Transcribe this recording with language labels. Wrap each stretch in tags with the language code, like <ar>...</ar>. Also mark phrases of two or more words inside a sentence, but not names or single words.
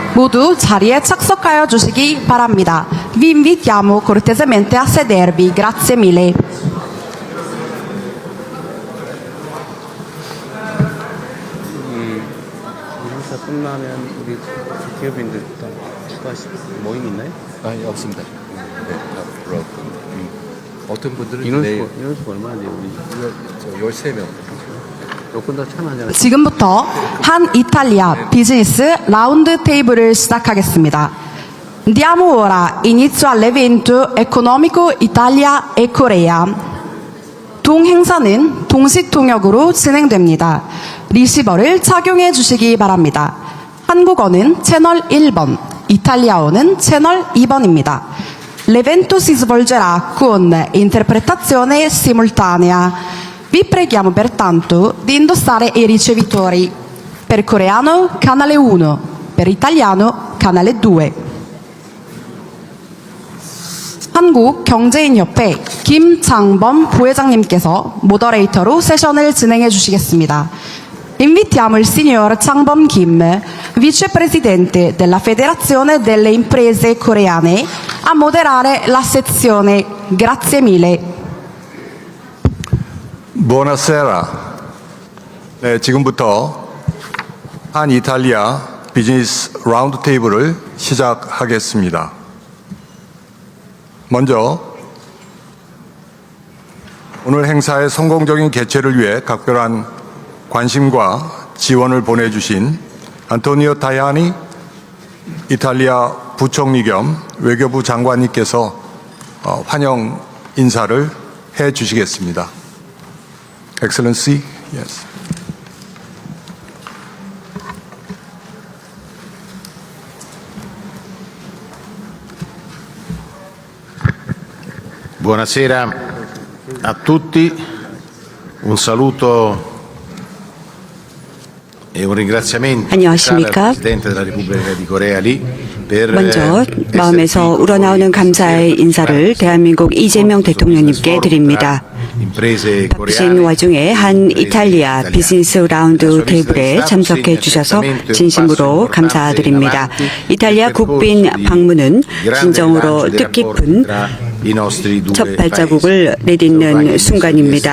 <ko>모두 자리에 착석하여 주시기 바랍니다.</ko> <it>Vi invitiamo cortesemente a sedervi. Grazie mille.</it> <ko>행사 끝나면 우리 기업인들 또 추가하실 모임 있나요? 아니 없습니다. 네, 앞으로 어떤 분들은 인원수 얼마나 돼요? 우리 13명. 조금 더 참여하잖아요. 지금부터 한 이탈리아 비즈니스 라운드 테이블을 시작하겠습니다.</ko> <it>Diamo ora inizio all'evento economico Italia e Corea.</it> <ko>동행사는 동시 통역으로 진행됩니다. 리시버를 착용해 주시기 바랍니다. 한국어는 채널 1번, 이탈리아어는 채널 2번입니다.</ko> <it>L'evento si svolgerà con interpretazione simultanea. Vi preghiamo pertanto di indossare i ricevitori. Per coreano, canale 1, per italiano, canale 2.</it> <ko>한국경제인협회 김장범 부회장님께서 모더레이터로 세션을 진행해 주시겠습니다.</ko> <it>Invitiamo il signor Changbom Kim, vicepresidente della Federazione delle Imprese Coreane, a moderare la sezione. Grazie mille. Buonasera.</it> <ko>네, 지금부터 한 이탈리아 비즈니스 라운드 테이블을 시작하겠습니다. 먼저 오늘 행사의 성공적인 개최를 위해 각별한 관심과 지원을 보내주신 안토니오 타야니 이탈리아 부총리 겸 외교부 장관님께서 환영 인사를 해 주시겠습니다.</ko> <en>Excellency, yes.</en> <it>Buonasera a tutti, un saluto e un ringraziamento al</it> <ko>안녕하십니까?</ko> <it>Presidente della Repubblica di Corea Lee per</it> <ko>먼저 마음에서 우러나오는 감사의 인사를 대한민국 이재명 대통령님께 드립니다. 바쁘신 와중에 한 이탈리아 비즈니스 라운드 테이블에 참석해 주셔서 진심으로 감사드립니다. 이탈리아 국빈 방문은 진정으로 뜻깊은 첫 발자국을 내딛는 순간입니다.</ko>